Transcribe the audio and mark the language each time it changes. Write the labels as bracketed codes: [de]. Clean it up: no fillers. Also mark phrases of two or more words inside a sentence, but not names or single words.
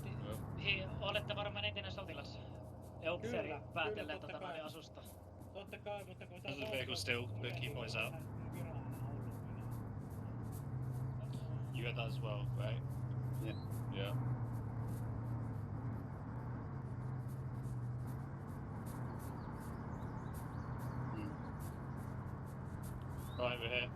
[fi] Olette varmaan entinen sotilas. Upseeri päätellen asusta. Totta kai, mutta kun [en] There's a vehicle still, but keep eyes out. You got that as well, right? Yeah. Yeah. Right, we're here.